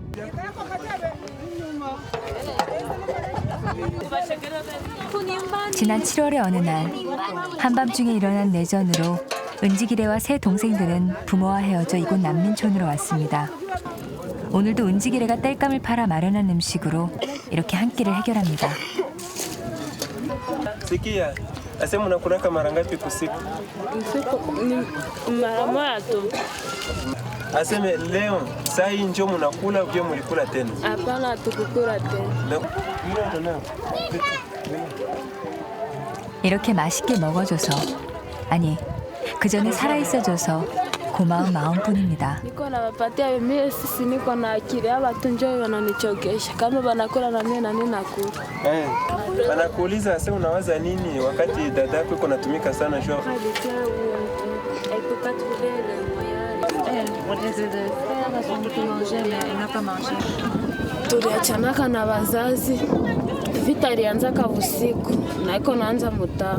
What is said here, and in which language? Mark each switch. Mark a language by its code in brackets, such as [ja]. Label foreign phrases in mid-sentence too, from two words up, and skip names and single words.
[ko] 지난 7월의 어느 날 한밤중에 일어난 내전으로 은지기래와 세 동생들은 부모와 헤어져 이곳 난민촌으로 왔습니다. 오늘도 은지기래가 땔감을 팔아 마련한 음식으로 이렇게 한 끼를 해결합니다. [sw] Sikia, asema unakulaka mara ngapi kwa siku? Mara moja tu. Aseme leo saa hii njoo mnakula au mlikula tena? Hapana, tukukula tena. [ko] 이렇게 맛있게 먹어줘서, 아니 그 전에 살아있어줘서 고마운 마음뿐입니다. [sw] Niko nawapatia mimi, sisi niko na akili, hapa tu njoo wananichokesha. Kama wanakula na mimi na mimi nakula. Anakuuliza asema unawaza nini wakati dada yako iko natumika sana jua? Tuliachanaka na wazazi, vita ilianzaka usiku na iko naanza mutaa.